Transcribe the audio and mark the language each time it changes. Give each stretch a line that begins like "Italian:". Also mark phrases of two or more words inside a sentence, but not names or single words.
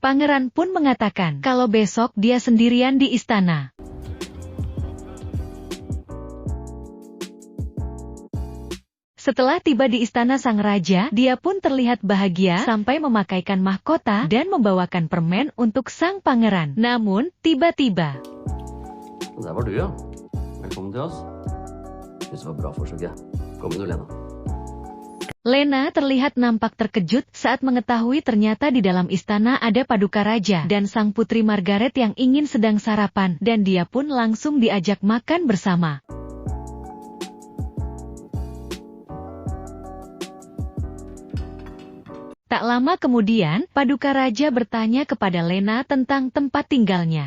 Indonesian: Pangeran pun mengatakan kalau besok dia sendirian di istana. Setelah tiba di istana sang raja, dia pun terlihat bahagia sampai memakaikan mahkota dan membawakan permen untuk sang pangeran. Namun, tiba-tiba
Norwegian: Der var du, ja. Velkommen til oss. Synes det var bra forsøk, ja. Kom inn, Lena.
Indonesian: Lena terlihat nampak terkejut saat mengetahui ternyata di dalam istana ada Paduka Raja dan sang putri Margaret yang ingin sedang sarapan, dan dia pun langsung diajak makan bersama. Tak lama kemudian, Paduka Raja bertanya kepada Lena tentang tempat tinggalnya.